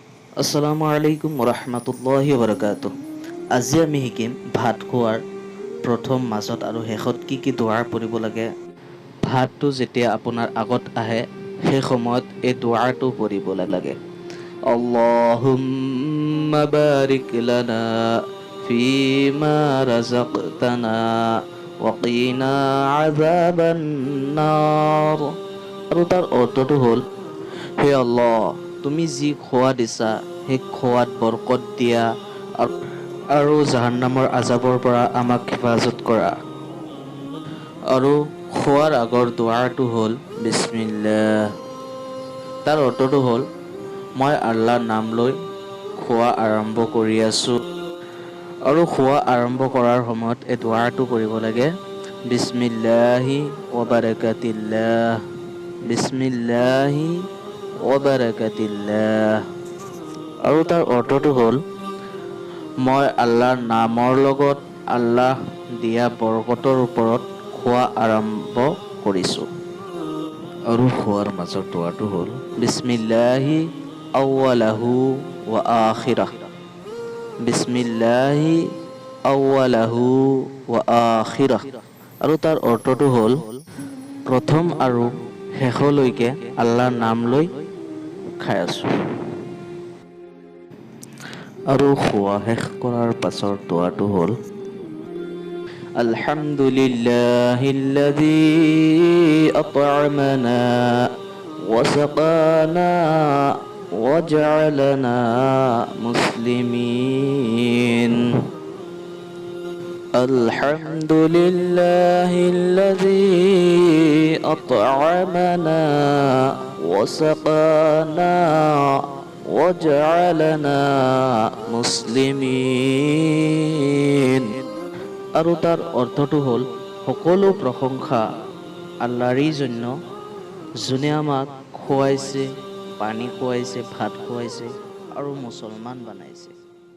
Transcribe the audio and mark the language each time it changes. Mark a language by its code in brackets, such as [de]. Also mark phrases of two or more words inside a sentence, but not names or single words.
[ar] السلام عليكم رحمة الله وبركاته. [as] আজি আমি শিকিম ভাত খোৱাৰ প্ৰথম মাজত আৰু শেষত কি দুৱা পঢ়িব লাগে। ভাতটো যেতিয়া আপোনাৰ আগত আহে সেই সময়ত এই দুৱাটো পঢ়িব লাগে। [ar] اللهم بارك لنا فيما رزقتنا وقنا عذاب النار. [as] আৰু তাৰ অৰ্থটো হ'ল, হে আল্লাহ, তুমি যি খোৱা দিছা সেই খোৱাত বৰকত দিয়া আৰু জাহান্নামৰ আজাবৰ পৰা আমাক হেফাজত কৰা। আৰু খোৱাৰ আগৰ দুৱাটো হ'ল বিস্মিল্লাহ। তাৰ অৰ্থটো হ'ল, মই আল্লাহৰ নাম লৈ খোৱা আৰম্ভ কৰি আছোঁ। আৰু খোৱা আৰম্ভ কৰাৰ সময়ত এই দুৱাটো কৰিব লাগে, [ar] بسم الله وبركة الله, بسم الله وبركة الله. [as] আৰু তাৰ অৰ্থটো হ'ল, মই আল্লাহৰ নামৰ লগত আল্লাহ দিয়া বৰকতৰ ওপৰত খোৱা আৰম্ভ কৰিছোঁ। আৰু খোৱাৰ মাজৰ দুৱাটো হ'ল, [ar] بسم الله أوله وآخره, بسم الله أوله وآخره. [as] আৰু তাৰ অৰ্থটো হ'ল, প্ৰথম আৰু শেষলৈকে আল্লাহৰ নাম লৈ খাই আছোঁ। আৰু খোৱা শেষ কৰাৰ পাছৰ দুৱাটো হ'ল, [ar] الحمد لله الذي أطعمنا وسقانا وجعلنا مسلمين. الحمد لله الذي أطعمنا وسقانا وجعلنا مسلمين. [as] আৰু তাৰ অৰ্থটো হ'ল, সকলো প্ৰশংসা আল্লাহৰেই জন্য, যোনে আমাক খুৱাইছে, পানী খুৱাইছে, ভাত খুৱাইছে আৰু মুছলমান বনাইছে।